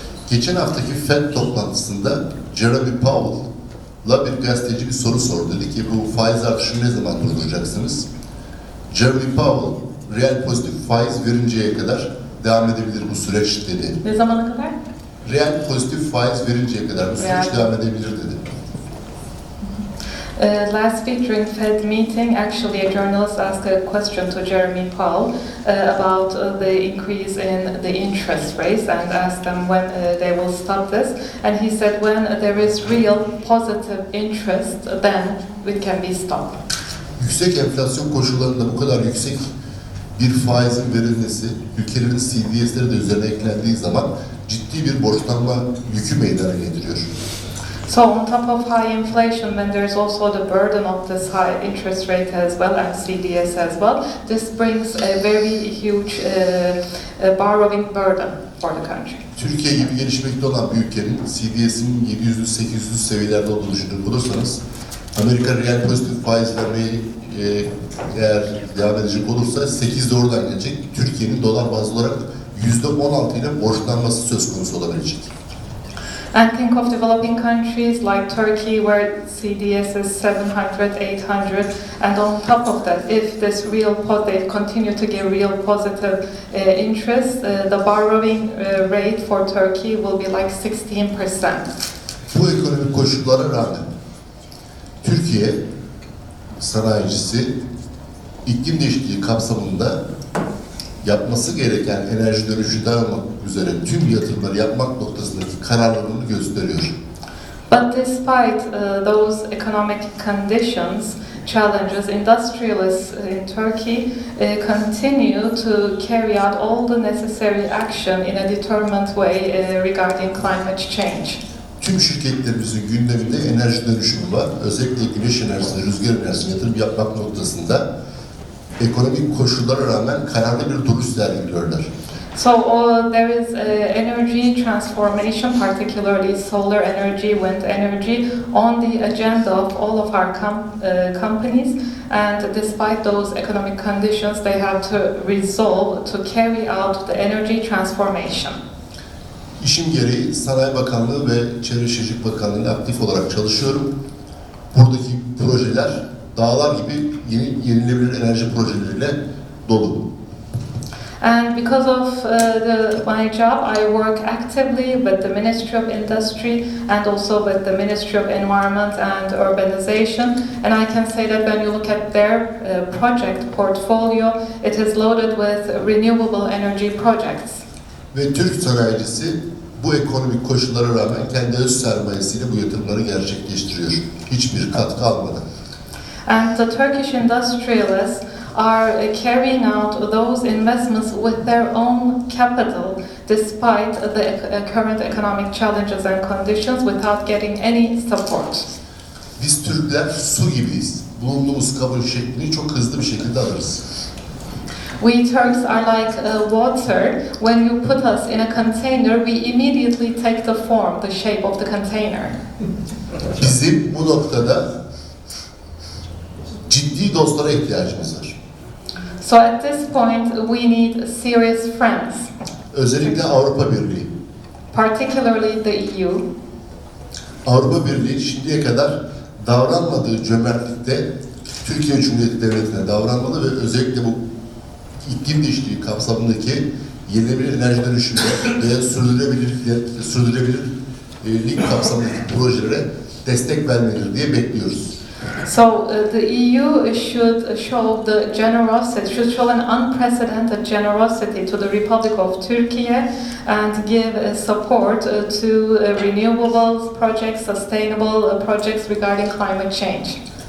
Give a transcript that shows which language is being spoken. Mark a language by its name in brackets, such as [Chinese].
[Turkish] Geçen haftaki FED toplantısında Jeremy Powell'la bir gazeteci bir soru sordu. Dedi ki bu faiz artışını ne zaman durduracaksınız? Jeremy Powell, reel pozitif faiz verinceye kadar devam edebilir bu süreç dedi. Ne zamana kadar? Reel pozitif faiz verinceye kadar bu süreç devam edebilir dedi. [English] Last week during Fed meeting, actually a journalist asked a question to Jeremy Powell about the increase in the interest rates and asked them when they will stop this. And he said when there is real positive interest, then it can be stopped. [Turkish] Yüksek enflasyon koşullarında bu kadar yüksek bir faizin verilmesi, ülkelerin CDS'leri de üzerine eklendiği zaman ciddi bir borçlanma yükü meydana getiriyor. [English] So on top of high inflation, when there's also the burden of this high interest rate as well and CDS as well, this brings a very huge borrowing burden for the country. [Turkish] Türkiye gibi gelişmekte olan bir ülkenin CDS'inin 700-800 seviyelerde olduğunu düşünür bulursanız, Amerika reel pozitif faiz vermeyi eğer devam edecek olursa 8'de oradan gelecek. Türkiye'nin dolar bazlı olarak %16 ile borçlanması söz konusu olabilecek. [English] And think of developing countries like Turkey where CDS is 700, 800, and on top of that, if this they continue to give real positive interest, the borrowing rate for Turkey will be like 16%. [Turkish] Bu ekonomik koşullara rağmen Türkiye sanayicisi iklim değişikliği kapsamında yapması gereken enerji dönüşü olmak üzere tüm yatırımları yapmak noktasındaki kararlılığını gösteriyor. [English] But despite those economic conditions, challenges, industrialists in Turkey continue to carry out all the necessary action in a determined way regarding climate change. [Turkish] Tüm şirketlerimizin gündeminde enerji dönüşümü var. Özellikle güneş enerjisine, rüzgar enerjisine yatırım yapmak noktasında ekonomik koşullara rağmen kararlı bir duruş sergiliyorlar. [English] So there is energy transformation, particularly solar energy, wind energy, on the agenda of all of our companies. And despite those economic conditions, they have to resolve to carry out the energy transformation. [Turkish] İşim gereği Sanayi Bakanlığı ve Çevre Şehircilik Bakanlığı'nda aktif olarak çalışıyorum. Buradaki projeler dağlar gibi yenilenebilir enerji projeleriyle dolu. [English] And because of my job, I work actively with the Ministry of Industry and also with the Ministry of Environment and Urbanization. And I can say that when you look at their project portfolio, it is loaded with renewable energy projects. [Turkish] Ve Türk sanayicisi bu ekonomik koşullara rağmen kendi öz sermayesiyle bu yatırımları gerçekleştiriyor. Hiçbir katkı almadan. [English] And the Turkish industrialists are carrying out those investments with their own capital despite the current economic challenges and conditions without getting any support. [Turkish] Biz Türkler su gibiyiz. Bulunduğumuz kabul şeklini çok hızlı bir şekilde alırız. [English] We Turks are like water. When you put us in a container, we immediately take the form, the shape of the container. [Turkish] Bizim bu noktada ciddi dostlara ihtiyacımız var. [English] So at this point, we need serious friends. [Turkish] Özellikle Avrupa Birliği. [English] Particularly the EU. [Turkish] Avrupa Birliği şimdiye kadar davranmadığı cömertlikte Türkiye Cumhuriyeti Devleti'ne davranmalı ve özellikle bu iklim değişikliği kapsamındaki yenilenebilir enerji dönüşümü ve sürdürülebilirlik kapsamındaki projelere destek vermelidir diye bekliyoruz. [English] So the EU should show the generosity, should show an unprecedented generosity to the Republic of Turkey and give support to renewable projects, sustainable projects regarding climate change.